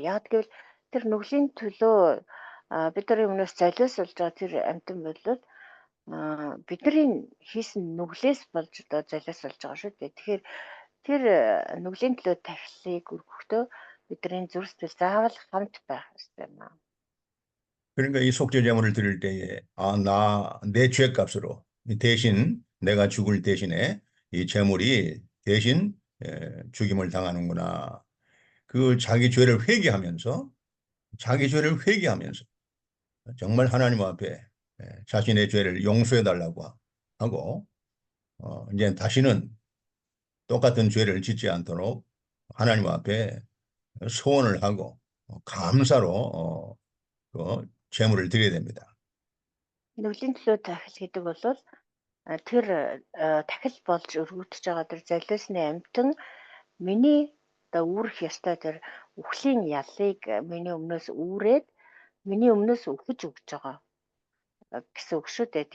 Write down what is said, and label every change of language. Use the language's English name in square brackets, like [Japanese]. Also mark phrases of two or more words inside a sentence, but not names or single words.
[Mongolian] Яг гэвэл тэр нүглийн төлөө бидний өмнөөс золиослж байгаа тэр амтан бол бидний хийсэн нүглээс болж одоо золиослж байгаа шүү дээ. Тэгэхээр тэр нүглийн төлөө тахилыг өргөхдөө бидний зүрх сэтгэл заавал хамт байх ёстой юм аа. [Korean] 그러니까 이 속죄 제물을 드릴 때에 내 죄값으로 대신 내가 죽을 대신에 이 제물이 대신 죽임을 당하는구나. 그 자기 죄를 회개하면서 정말 하나님 앞에 자신의 죄를 용서해 달라고 하고 이제 다시는 똑같은 죄를 짓지 않도록 하나님 앞에 소원을 하고 감사로 그 제물을 드려야 됩니다. [Mongolian] Нүглийн төлөө тахил гэдэг бол тэр тахил болж өргөгдөж байгаа тэр золиосны амтан миний одоо үүрэх ёстой тэр үхлийн ялыг миний өмнөөс үүрээд миний өмнөөс өгч өгч байгаа гэсэн үг шүү дээ.